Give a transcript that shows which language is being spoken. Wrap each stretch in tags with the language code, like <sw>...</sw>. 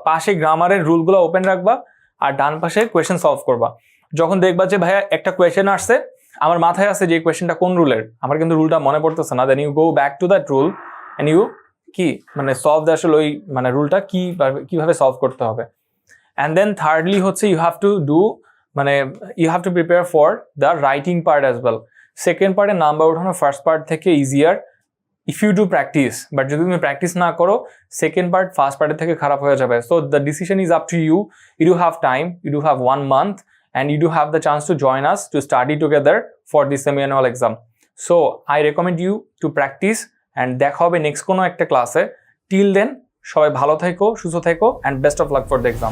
<bn>পাশে গ্রামারের রুলগুলো ওপেন রাখবা আর ডান পাশে কোয়েশ্চেন সলভ করবা। যখন দেখবা যে ভাইয়া একটা কোয়েশ্চেন আসছে, আমার মাথায় আছে যে কোয়েশ্চেনটা কোন রুলের, আমার কিন্তু রুলটা মনে পড়তেছে না,</bn> <en>then you go back to that rule</en> <bn>and you কি মানে সলভ দ্য আসলে ওই মানে রুলটা কিভাবে সলভ করতে হবে।</bn> <en>And then thirdly হচ্ছে you have to do মানে you have to prepare for the writing part as well.</en> <bn>Second part A number ওঠানো ফার্স্ট পার্ট থেকে easier</bn> <en>if you do practice,</en> <bn>but যদি তুমি প্র্যাকটিস না করো সেকেন্ড পার্ট ফার্স্ট পার্টের থেকে খারাপ হয়ে যাবে।</bn> <en>So the decision is up to you. You do have time, you do have 1 month, and you do have the chance to join us to study together for this semi-annual exam. So I recommend you to practice, and</en> <bn>দেখা হবে next কোনো একটা ক্লাসে।</bn> <en>Till then</en> <bn>সবাই ভালো থেকো, সুস্থ থেকো,</bn> <en>and best of luck for the exam.</en>